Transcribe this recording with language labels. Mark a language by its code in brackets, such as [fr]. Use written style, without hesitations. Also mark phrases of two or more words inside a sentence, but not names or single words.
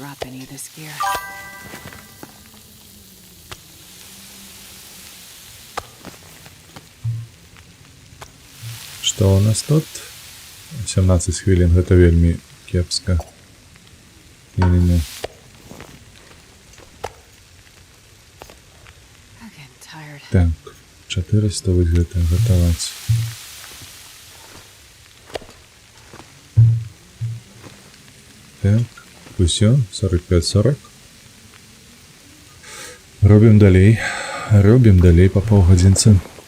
[en] Drop any of this gear. [be] Што у нас тут? 17 хвілін, гэта вельмі кепска. Не-не-не. [en] I'm getting tired. [be] Так, 400 вось гэта гатаваць. Так, усё, 45-40. Робім далей па паўгадзінцы.